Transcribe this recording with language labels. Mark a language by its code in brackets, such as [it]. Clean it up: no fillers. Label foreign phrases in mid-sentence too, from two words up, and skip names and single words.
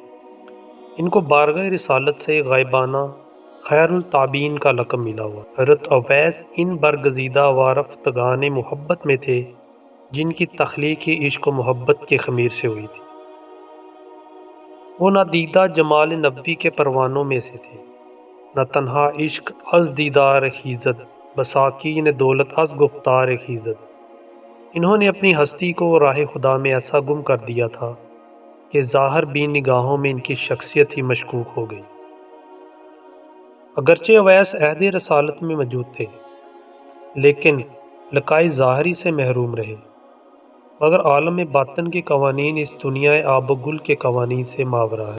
[ur] ان کو بارگاہ رسالت سے غائبانہ خیر التابعین کا لقب ملا ہوا۔ حضرت اویس ان برگزیدہ وارفتگان محبت میں تھے جن کی تخلیق عشق و محبت کے خمیر سے ہوئی تھی۔ وہ نہ دیدہ جمال نبوی کے پروانوں میں سے تھے، [fa] نہ تنہا عشق از دیدار خیزد، بساکین دولت از گفتار خیزد۔ [ur] انہوں نے اپنی ہستی کو راہ خدا میں ایسا گم کر دیا تھا کہ ظاہر بین نگاہوں میں ان کی شخصیت ہی مشکوک ہو گئی۔ اگرچہ اویس عہد رسالت میں موجود تھے، لیکن لقائے ظاہری سے محروم رہے، مگر عالم باطن کے قوانین اس دنیا آب و گل کے قوانین سے ماورا ہے۔